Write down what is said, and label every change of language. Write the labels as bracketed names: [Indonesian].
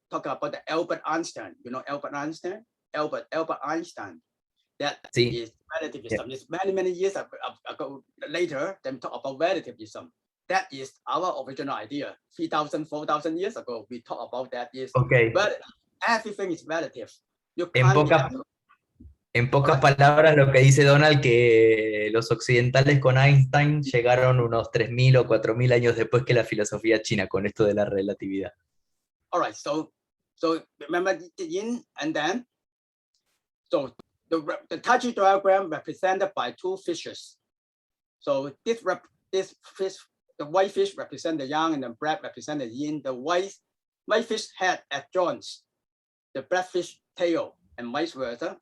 [English] Talk about the Albert Einstein. You know Albert Einstein? Albert Einstein. That is relativism. It's many years ago. Later, them talk about relativism. That is our original idea. 3,000, 4,000 years ago, we talk about that. But everything is relative. [Spanish] En pocas palabras, lo que dice Donald, que los occidentales con Einstein llegaron unos 3.000 o 4.000 años después que la filosofía china, con esto de la relatividad. [English] All right, so remember the yin and then, so the Taiji diagram represented by two fishes. So this fish, the white fish represent the yang and the black represent the yin. The white fish head at joints, the black fish tail, and vice versa.